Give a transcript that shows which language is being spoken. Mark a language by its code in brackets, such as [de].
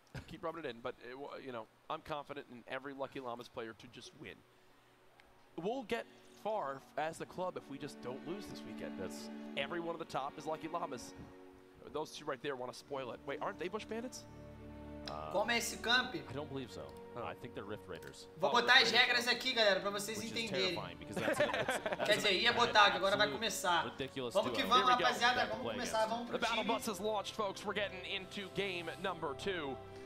[en] Keep rubbing it in, but you know, I'm confident in every Lucky Llamas player to just win. We'll get far as the club if we just don't lose this weekend. That's everyone at the top is Lucky Llamas. Those two right there want to spoil it. Wait, aren't they Bush Bandits? [pt] Como é esse camp? [en] I don't believe so. I think they're Rift Raiders. [pt] Vou botar as regras aqui, galera, pra vocês entenderem. Quer dizer, ia botar, que agora vai começar. Vamos que vamos, rapaziada. Vamos começar, vamos pro time. [en] The battle bus is launched, folks. We're getting into game number 2.